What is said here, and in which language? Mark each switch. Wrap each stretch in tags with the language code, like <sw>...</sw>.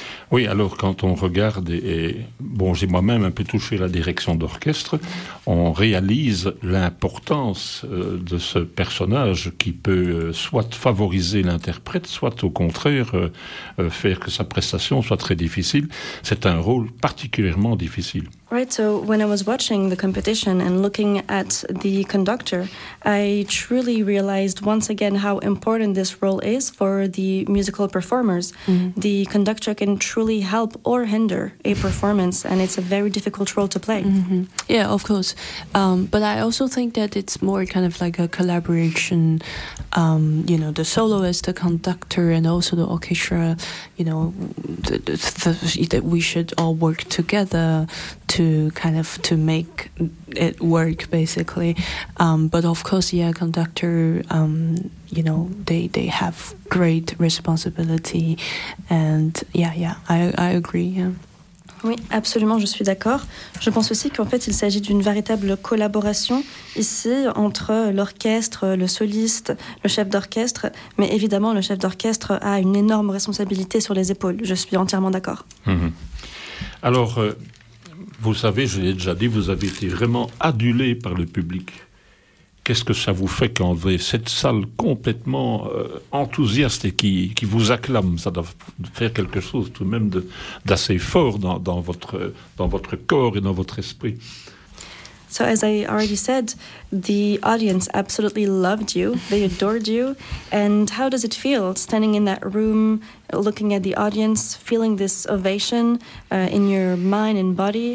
<fr>Oui, alors quand on regarde, et bon, j'ai moi-même un peu touché la direction d'orchestre, on réalise l'importance de ce personnage qui peut soit favoriser l'interprète, soit au contraire faire que sa prestation soit très difficile. C'est un rôle particulièrement difficile.</fr> <en>Right, so when I was watching the competition and looking at the conductor, I truly realized once again how important this role is for the musical performers. Mm-hmm. The conductor can truly help or hinder a performance, and it's a very difficult role to play. Mm-hmm. Yeah, of course. But I also think that it's more kind of like a collaboration, you know, the soloist, the conductor, and also the orchestra, you know, that we should all work together to make it work, basically. But of course, yeah, conductor, you know, they have great responsibility. And I agree, yeah.</en> <fr>Oui, absolument, je suis d'accord. Je pense aussi qu'en fait, il s'agit d'une véritable collaboration ici entre l'orchestre, le soliste, le chef d'orchestre. Mais évidemment, le chef d'orchestre a une énorme responsabilité sur les épaules. Je suis entièrement d'accord. Mm-hmm. Alors... vous savez, je l'ai déjà dit, vous avez été vraiment adulé par le public. Qu'est-ce que ça vous fait quand vous avez cette salle complètement enthousiaste et qui vous acclame? Ça doit faire quelque chose tout de même d'assez fort dans votre corps et dans votre esprit.</fr> <en>So as I already said, the audience absolutely loved you. They adored you. And how does it feel standing in that room, looking at the audience, feeling this ovation in your mind and body?</en>